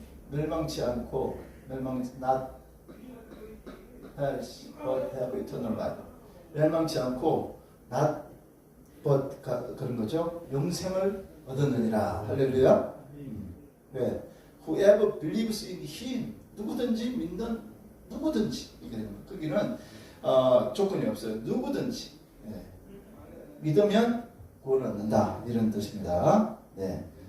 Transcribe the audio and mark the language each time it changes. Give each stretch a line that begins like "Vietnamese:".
Korean: 멸망치 않고
English: not perish but have eternal life.
Korean: 멸망치 않고 not but 그런 거죠. 영생을 얻었느니라. 할렐루야. 네.
English: Whoever believes in him.
Korean: 누구든지 믿는 누구든지 이게 되는 거예요. 거기는 조건이 없어요. 누구든지 믿으면 구원을 얻는다 이런 뜻입니다. 네.